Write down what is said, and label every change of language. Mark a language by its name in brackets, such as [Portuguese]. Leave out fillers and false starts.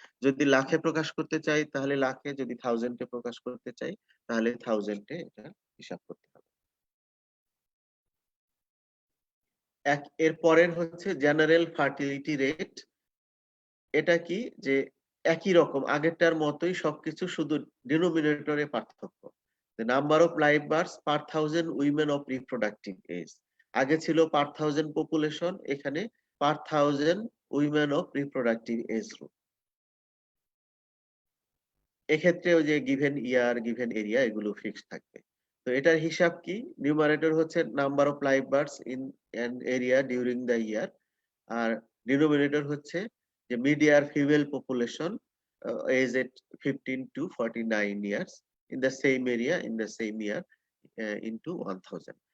[Bangla] যদি লাখে প্রকাশ করতে চাই তাহলে লাখে, যদি থাউজেন্ডে প্রকাশ করতে চাই তাহলে থাউজেন্ডে এটা হিসাব করতে হবে। এর পরের হচ্ছে জেনারেল ফার্টিলিটি রেট। এটা কি, যে একই রকম আগেরটার মতোই সবকিছু, শুধু ডিনোমিনেটরে পার্থক্য। [English] The number of live births per 1000 women of reproductive age. [Bangla] আগে ছিল [English] per 1000 population, [Bangla] এখানে [English] per 1000 women of reproductive age group। [Bangla] এক্ষেত্রে ওই যে গিভেন ইয়ার, গিভেন এরিয়া এগুলো ফিক্স থাকবে। তো এটার হিসাব কি, [English] Numerator হচ্ছে number of live births in an area during the year, আর denominator হচ্ছে যে mid year female population age at 15 to 49 years in the same area in the same year into 1000।